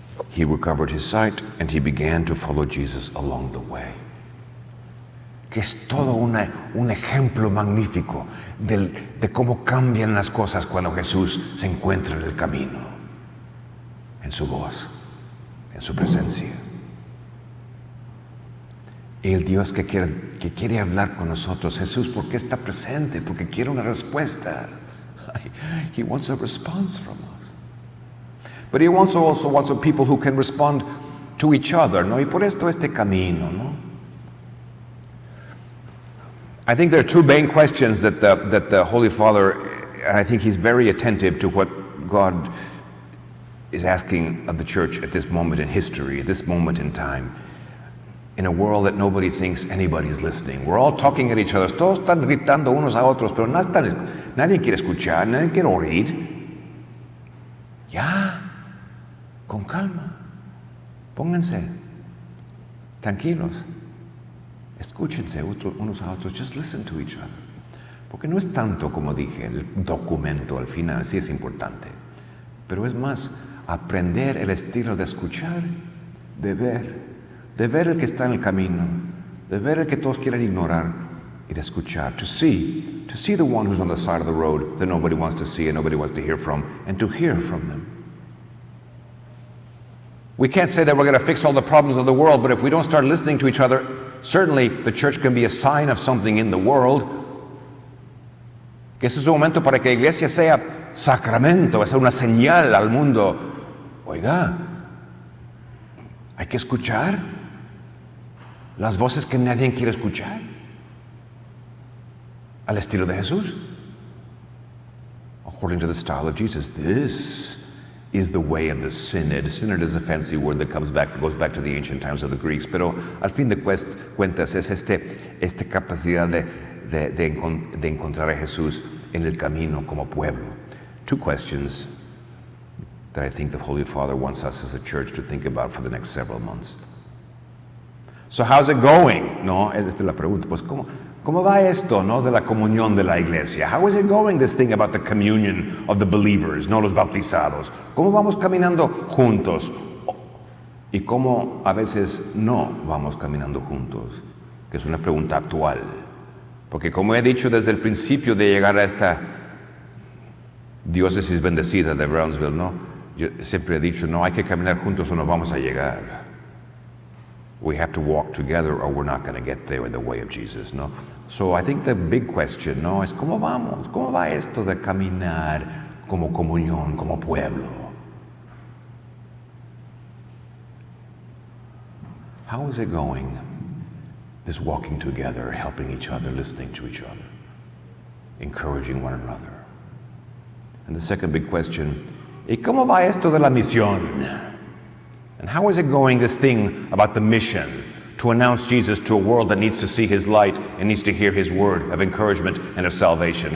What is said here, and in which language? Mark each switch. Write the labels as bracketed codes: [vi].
[en] He recovered his sight and he began to follow Jesus along the way. [es] Que es todo un ejemplo magnífico de cómo cambian las cosas cuando Jesús se encuentra en el camino, en su voz, en su presencia. El Dios que quiere hablar con nosotros, Jesús, ¿por qué está presente? Porque quiere una respuesta. [en] He wants a response from us. But He also wants people who can respond to each other, ¿no? [es] Y por esto este camino, [en] ¿no? I think there are two main questions that the Holy Father, and I think he's very attentive to what God is asking of the church at this moment in history, at this moment in time, in a world that nobody thinks anybody's listening. We're all talking at each other. [es] Todos están gritando unos a otros, pero nadie quiere escuchar, nadie quiere oír. Ya, con calma, pónganse tranquilos. Escúchense unos a otros, [en] just listen to each other. [es] Porque no es tanto, como dije, el documento al final, sí es importante, pero es más aprender el estilo de escuchar, de ver el que está en el camino, de ver el que todos quieren ignorar y de escuchar, [en] to see the one who's on the side of the road that nobody wants to see and nobody wants to hear from, and to hear from them. We can't say that we're going to fix all the problems of the world, but if we don't start listening to each other, certainly the church can be a sign of something in the world. [es] Que ese es un momento para que la iglesia sea sacramento, sea una señal al mundo. Oiga, hay que escuchar las voces que nadie quiere escuchar. Al estilo de Jesús. [en] According to the style of Jesus. This is the way of the synod. Synod is a fancy word that goes back to the ancient times of the Greeks, [es] pero al fin de cuentas es esta capacidad de encontrar a Jesús en el camino como pueblo. [en] Two questions that I think the Holy Father wants us as a church to think about for the next several months. So how's it going? No, [es] esta es la pregunta. Pues ¿cómo va esto, no, de la comunión de la iglesia? [en] How is it going, this thing about the communion of the believers, [es] no los bautizados? ¿Cómo vamos caminando juntos? Y cómo a veces no vamos caminando juntos, que es una pregunta actual. Porque como he dicho desde el principio de llegar a esta diócesis bendecida de Brownsville, ¿no? Yo siempre he dicho, no hay que caminar juntos o no vamos a llegar. [en] We have to walk together or we're not going to get there in the way of Jesus, no? So I think the big question, no, [es] es ¿cómo vamos? ¿Cómo va esto de caminar como comunión, como pueblo? [en] How is it going? this walking together, helping each other, listening to each other, encouraging one another. And the second big question, [es] ¿y cómo va esto de la misión? [en] And how is it going, this thing about the mission, to announce Jesus to a world that needs to see his light and needs to hear his word of encouragement and of salvation?